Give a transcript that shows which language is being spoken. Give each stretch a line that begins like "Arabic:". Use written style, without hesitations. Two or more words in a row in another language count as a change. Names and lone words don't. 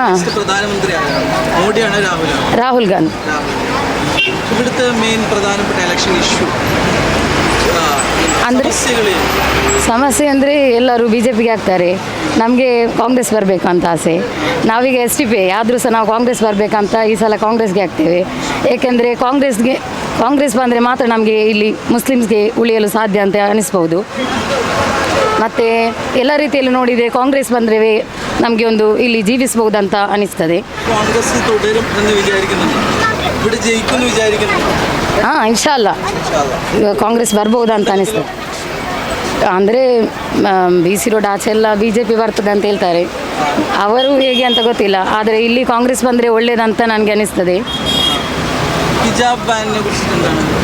Malayalam: next പ്രധാനമന്ത്രി ആരാണ്? മോഡിയാണോ രാഹുലാണോ? രാഹുൽ ഗാന്ധി. ഇവിടുത്തെ മെയിൻ പ്രധാനപ്പെട്ട ഇലക്ഷൻ ഇഷ്യൂ
Kannada: ಅಂದರೆ ಸಮಸ್ಯೆ ಅಂದರೆ ಎಲ್ಲರೂ ಬಿ ಜೆ ಪಿಗೆ ಹಾಕ್ತಾರೆ. ನಮಗೆ ಕಾಂಗ್ರೆಸ್ ಬರಬೇಕಂತ ಆಸೆ. ನಾವೀಗ ಎಸ್ ಟಿ ಪಿ ಆದರೂ ಸಹ ನಾವು ಕಾಂಗ್ರೆಸ್ ಬರಬೇಕಂತ ಈ ಸಲ ಕಾಂಗ್ರೆಸ್ಗೆ ಹಾಕ್ತೇವೆ. ಏಕೆಂದರೆ ಕಾಂಗ್ರೆಸ್ ಬಂದರೆ ಮಾತ್ರ ನಮಗೆ ಇಲ್ಲಿ ಮುಸ್ಲಿಮ್ಸ್ಗೆ ಉಳಿಯಲು ಸಾಧ್ಯ ಅಂತ ಅನಿಸ್ಬೋದು. ಮತ್ತು ಎಲ್ಲ ರೀತಿಯಲ್ಲಿ ನೋಡಿದರೆ ಕಾಂಗ್ರೆಸ್ ಬಂದರೆ ನಮಗೆ ಒಂದು ಇಲ್ಲಿ ಜೀವಿಸಬಹುದಂತ ಅನಿಸ್ತದೆ.
Malayalam: കോൺഗ്രസ് തുടരും എന്ന് വിചാരിക്കുന്നുണ്ട്. ഇവിടെ ജയിക്കുമെന്ന് വിചാരിക്കുന്നുണ്ട്.
Kannada: ಹಾಂ, ಇನ್ಶಾಲ್ಲ ಕಾಂಗ್ರೆಸ್ ಬರ್ಬೋದು ಅಂತ ಅನಿಸ್ತದೆ. ಅಂದರೆ ಬಿ ಸಿ ರೋಡ್ ಆಚೆ ಎಲ್ಲ ಬಿ ಜೆ ಪಿ ಬರ್ತದೆ ಅಂತ ಹೇಳ್ತಾರೆ. ಅವರು ಹೇಗೆ ಅಂತ ಗೊತ್ತಿಲ್ಲ. ಆದರೆ ಇಲ್ಲಿ ಕಾಂಗ್ರೆಸ್ ಬಂದರೆ ಒಳ್ಳೆಯದಂತ ನನಗೆ ಅನಿಸ್ತದೆ. ಹಿಜಾಬ್ ಬ್ಯಾನ್ನೆ ಕುರಿತು എന്താണ്?